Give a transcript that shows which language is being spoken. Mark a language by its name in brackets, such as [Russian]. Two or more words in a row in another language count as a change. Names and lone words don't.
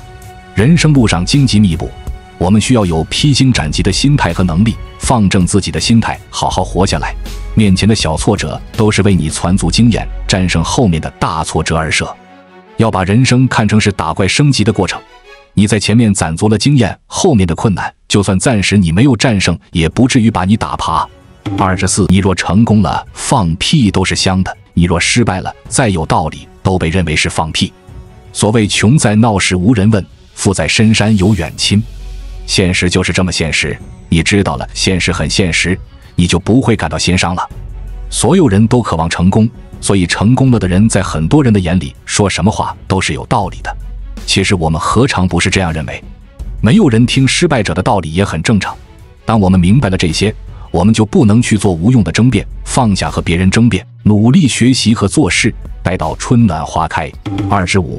[Chinese] 人生路上荊棘密布，我們需要有披荊斬棘的心態和能力，放正自己的心態，好好活下來。面前的小挫折都是為你攢足經驗，戰勝後面的大挫折而設。要把人生看成是打怪升級的過程，你在前面攢足了經驗，後面的困難就算暫時你沒有戰勝，也不至於把你打趴。24. 你若成功了，放屁都是香的；你若失敗了，再有道理都被認為是放屁。所謂窮在鬧市無人問，富在深山有遠親。現實就是這麼現實，你知道了現實很現實，你就不會感到心傷了。所有人都渴望成功，所以成功了的人在很多人的眼裡說什麼話都是有道理的。其實我們何嘗不是這樣認為？沒有人聽失敗者的道理也很正常。當我們明白了這些，我們就不能去做無用的爭辯，放下和別人爭辯，努力學習和做事，待到春暖花開。25.